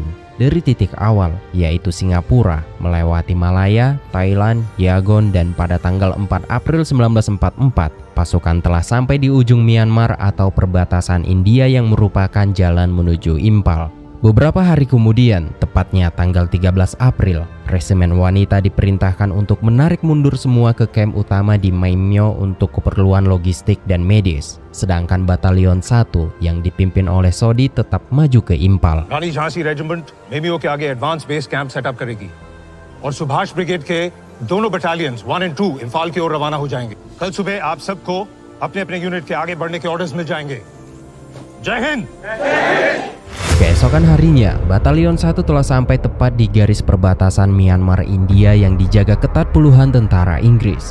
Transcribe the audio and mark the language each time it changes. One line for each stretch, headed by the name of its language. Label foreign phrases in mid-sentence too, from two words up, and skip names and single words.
Indonesian: Dari titik awal, yaitu Singapura, melewati Malaya, Thailand, Yangon, dan pada tanggal 4 April 1944, pasukan telah sampai di ujung Myanmar atau perbatasan India yang merupakan jalan menuju Impal. Beberapa hari kemudian, tepatnya tanggal 13 April, resimen wanita diperintahkan untuk menarik mundur semua ke kamp utama di Maimyo untuk keperluan logistik dan medis. Sedangkan Batalion 1 yang dipimpin oleh Sodhi tetap maju ke Impal.
Hindi: रानी झांसी रेजिमेंट मेमियो के आगे
English: advance base camp setup
Hindi: करेगी और सुभाष ब्रिगेड के दोनों बटालियंस 1 और 2 इंफाल की ओर रवाना हो जाएंगे। कल सुबह आप सबको अपने अपने यूनिट के आगे बढ़ने के ऑर्डर्स मिल जाएंगे। जय हिंद।
Indonesian: Keesokan harinya, Batalion 1 telah sampai tepat di garis perbatasan Myanmar India yang dijaga ketat puluhan tentara Inggris.